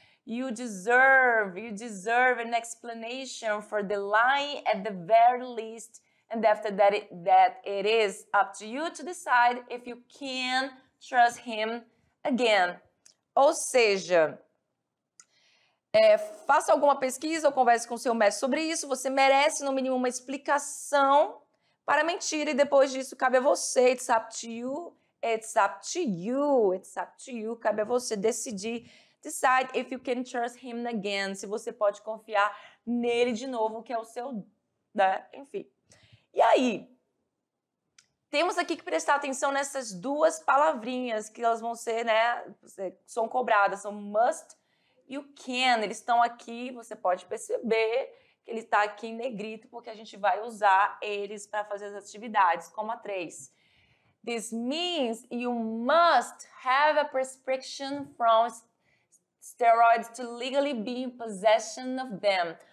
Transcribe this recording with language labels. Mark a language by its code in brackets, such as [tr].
[en] You deserve an explanation for the lying at the very least, and after that it is up to you to decide if you can trust him again. [pt] Ou seja, faça alguma pesquisa ou converse com o seu médico sobre isso. Você merece, no mínimo, uma explicação para a mentira e depois disso cabe a você. [en] It's up to you. It's up to you. It's up to you. [pt] Cabe a você decidir. [en] Decide if you can trust him again. [pt] Se você pode confiar nele de novo, que é o seu, né? Enfim. E aí, temos aqui que prestar atenção nessas duas palavrinhas que elas vão ser, né? São cobradas, são must e o can. Eles estão aqui, você pode perceber que ele está aqui em negrito, porque a gente vai usar eles para fazer as atividades, como a 3. [en] This means you must have a prescription from steroids to legally be in possession of them.